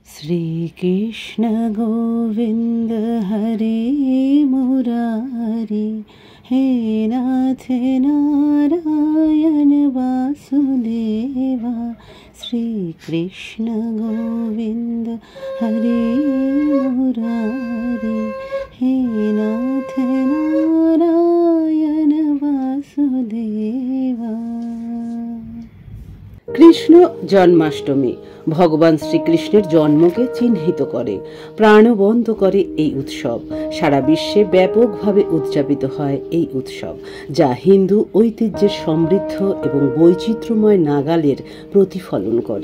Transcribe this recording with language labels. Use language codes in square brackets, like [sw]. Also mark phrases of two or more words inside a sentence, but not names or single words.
[sa] श्रीकृष्ण गोविन्द हरे मुरारी, हे नाथ नारायण वासुदेवा। श्रीकृष्ण गोविन्द हरे मुरारी, हे नाथ नारायण वासुदेवा। [bn] কৃষ্ণ জন্মাষ্টমী ভগবান শ্রীকৃষ্ণের জন্মকে চিহ্নিত করে, প্রাণবন্ত করে এই উৎসব। সারা বিশ্বে ব্যাপকভাবে উদযাপিত হয় এই উৎসব, যা হিন্দু ঐতিহ্যের সমৃদ্ধ এবং বৈচিত্র্যময় নাগালের প্রতিফলন করে।